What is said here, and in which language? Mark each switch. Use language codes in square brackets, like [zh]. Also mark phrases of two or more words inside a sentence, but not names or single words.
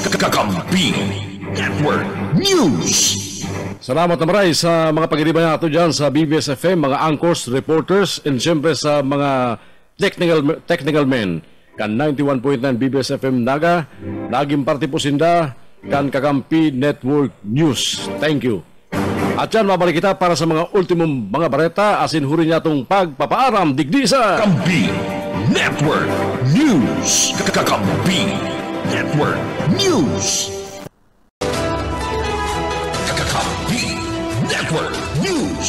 [bik] Kakampi Network News. Salamat na maray sa mga pag-iriba nato dyan sa BBS FM, mga anchors, reporters, and siyempre sa mga [en] technical men. [bik] Kan 91.9 BBS FM Naga, naging parte po sinda kan Kakampi Network News. [en] Thank you. [bik] At yan, mabalik kita para sa mga ultimong mga bareta, asin huri niya itong pagpapaaram digdi sa Kakampi Network News. Kakampi Network News. Kakampi Network News.